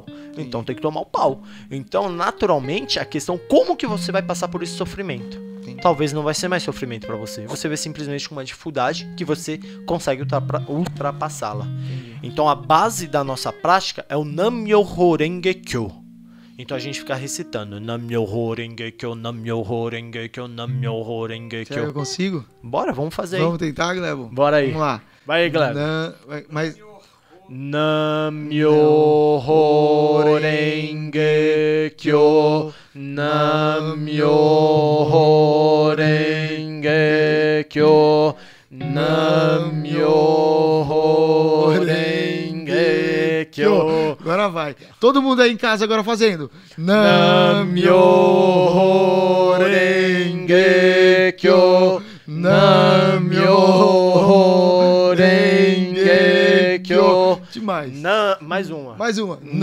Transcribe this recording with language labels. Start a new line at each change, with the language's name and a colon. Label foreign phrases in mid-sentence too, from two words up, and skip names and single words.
Portuguese: Então tem que tomar o pau. Então, naturalmente, a questão como que você vai passar por esse sofrimento? Entendi. Talvez não vai ser mais sofrimento pra você. Você vê simplesmente uma dificuldade que você consegue ultrapassá-la. Então a base da nossa prática é o Nam-myoho Renge Kyo. Então a gente fica recitando Nam-myoho Renge Kyo, Nam-myoho Renge Kyo, Nam-myoho Renge Será que eu Kyo. consigo? Bora, vamos fazer aí. Vamos tentar, Glebo? Bora aí. Vamos lá. Vai aí, Glebo. Mas Nam-myoho Renge Kyo, Nam-myoho Renge Kyo, Nam-myoho Renge Kyo. agora vai. Todo mundo aí em casa agora fazendo. Nam-myoho Renge Kyo, Nam-myoho Renge Kyo. Demais. Mais uma. Mais uma.